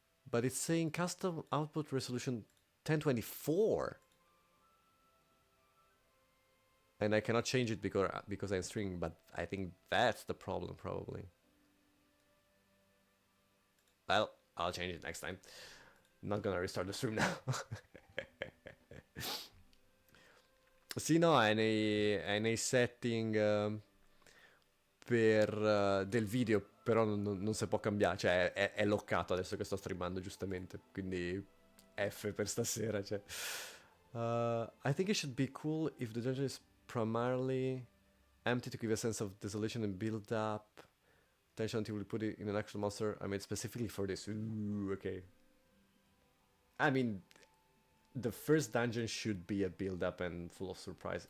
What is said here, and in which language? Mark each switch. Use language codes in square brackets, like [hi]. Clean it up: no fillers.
[en] But it's saying custom output resolution 1024. And I cannot change it because I'm streaming, but I think that's the problem probably. Well, I'll change it next time. Not gonna restart the stream now. [it] Sì, no, è nei setting del video, però non si può cambiare, cioè è loccato adesso che sto streamando giustamente, quindi F per stasera, cioè. [en] I think it should be cool if the dungeon is primarily empty to give a sense of desolation and build up tension until we put it in an actual monster I made specifically for this. Ooh, okay. I mean, the first dungeon should be a build up and full of surprise.